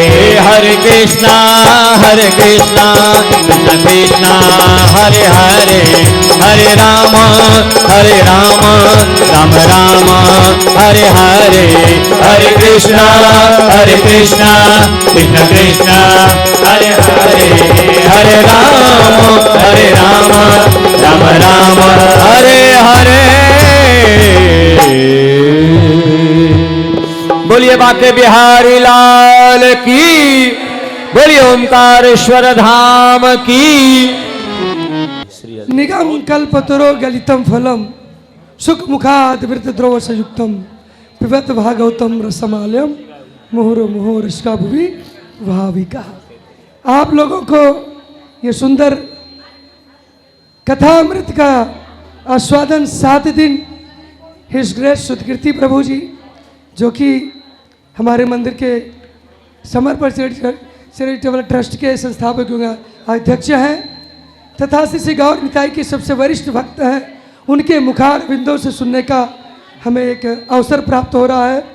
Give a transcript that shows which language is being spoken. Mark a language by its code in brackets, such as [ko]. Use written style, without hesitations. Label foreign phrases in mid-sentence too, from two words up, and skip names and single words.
[hi] हरे कृष्णा कृष्ण कृष्ण हरे हरे हरे राम राम राम हरे हरे हरे कृष्णा कृष्ण कृष्ण हरे हरे हरे राम राम राम हरे हरे। बोलिए बाके बिहारी लाल की, बोलिए ओंकारेश्वर धाम की। [sa] निगम कल्पतरो गलितम फलम सुख मुखाद वृत द्रव संयुक्तम पिबत भागवतम रसमालयम मुहुर मुहुर इसका भुवि भाविका। [hi] आप लोगों को ये सुंदर कथामृत का आस्वादन 7 दिन [en] His Grace [hi] सुधकीर्ति प्रभु जी, जो कि हमारे मंदिर के समर्पण [en] charitable trust [hi] के संस्थापक अध्यक्ष हैं तथा श्री गौर निताई के सबसे वरिष्ठ भक्त हैं, उनके मुखार बिंदों से सुनने का हमें एक अवसर प्राप्त हो रहा है।